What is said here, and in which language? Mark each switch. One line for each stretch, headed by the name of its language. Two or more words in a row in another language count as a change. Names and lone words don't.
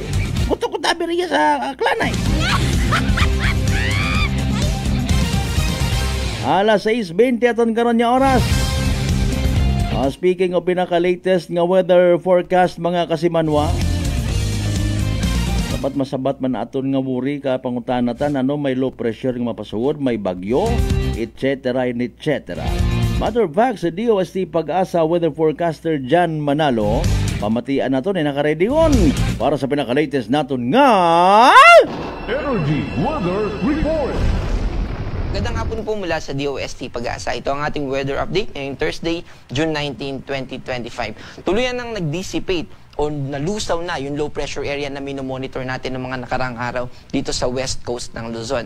Aklanon: Puto ko tabi riya sa Klanay. Alas 6:20 aton karon nga oras.
English: Speaking of
Aklanon: pinaka-latest nga
English: weather forecast
Aklanon: mga kasimanwa, dapat masabat man aton nga wuri ka pangutanatan may
English: low pressure
Aklanon: nga mapasugod, may bagyo, etc.
English: Matter of fact,
Aklanon: sa DOST Pag-asa
English: weather forecaster
Aklanon: Jan Manalo, pamatian nato na naka-ready on para sa pinaka-latest naton nga Energy Weather Report.
Filipino: Magandang hapon po mula sa DOST Pag-asa. Ito ang ating
English: weather update
Filipino: ngayong Thursday, June 19, 2025. Tuluyan nang nag-dissipate o nalusaw na yung
English: low pressure area
Filipino: na minomonitor natin ng mga nakaraang araw dito sa
English: west coast
Filipino: ng Luzon.